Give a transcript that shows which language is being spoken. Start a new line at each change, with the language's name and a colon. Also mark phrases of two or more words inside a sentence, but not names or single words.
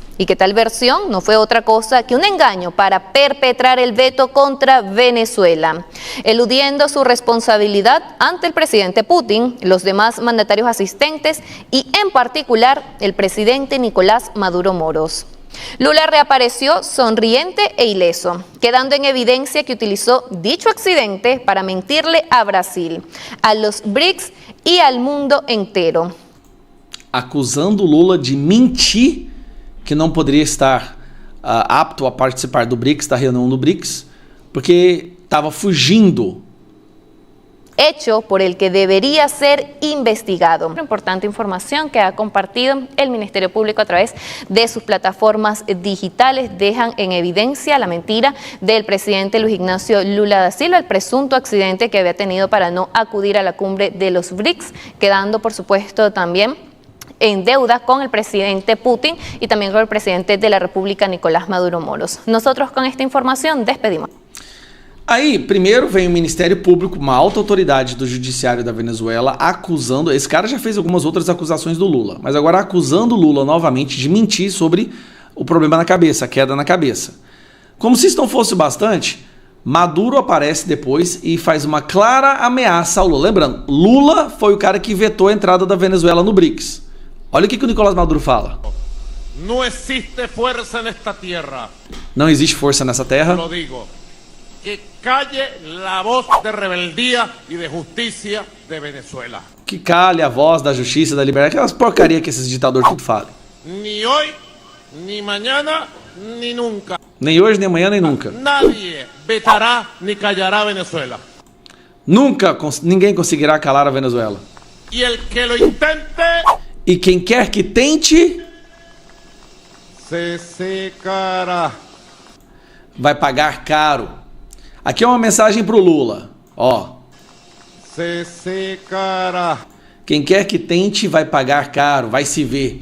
Spanish: Y que tal versión no fue otra cosa que un engaño para perpetrar el veto contra Venezuela, eludiendo su responsabilidad ante el presidente Putin, los demás mandatarios asistentes y en particular el presidente Nicolás Maduro Moros. Lula reapareció sonriente e ileso, quedando en evidencia que utilizó dicho accidente para mentirle a Brasil, a los BRICS y al mundo entero.
Portuguese: Acusando Lula de mentir que não poderia estar apto a participar do BRICS, da reunião do BRICS, porque estava fugindo.
Spanish: Hecho por el que debería ser investigado. Importante información que ha compartido el Ministerio Público a través de sus plataformas digitales dejan en evidencia la mentira del presidente Luis Ignacio Lula da Silva, el presunto accidente que había tenido para no acudir a la cumbre de los BRICS, quedando por supuesto también en deuda con el presidente Putin y también con el presidente de la República, Nicolás Maduro Moros. Nosotros con esta información despedimos.
Portuguese: Aí, primeiro vem o Ministério Público, uma alta autoridade do judiciário da Venezuela, acusando... Esse cara já fez algumas outras acusações do Lula, mas agora acusando o Lula novamente de mentir sobre o problema na cabeça, a queda na cabeça. Como se isso não fosse bastante, Maduro aparece depois e faz uma clara ameaça ao Lula. Lembrando, Lula foi o cara que vetou a entrada da Venezuela no BRICS. Olha o que o Nicolás Maduro fala. Não existe força nesta terra. Não existe força nessa terra.
Spanish: Lo digo. Que calle la voz de rebeldía y de justicia de Venezuela.
Portuguese: Que cale a voz da justiça, da liberdade, aquelas porcaria que esses ditadores tudo falam.
Spanish: Ni hoy, ni mañana, ni nunca.
Portuguese: Nem hoje, nem amanhã, nem nunca.
Spanish: Nadie vetará ni callará a Venezuela.
Portuguese: Nunca ninguém conseguirá calar a Venezuela.
Spanish: Y el que lo intente,
Portuguese: e quem quer que tente,
Spanish: se secará.
Portuguese: Vai pagar caro. Aqui é uma mensagem pro Lula, ó.
Spanish: Se secará.
Portuguese: Quem quer que tente vai pagar caro, vai se ver.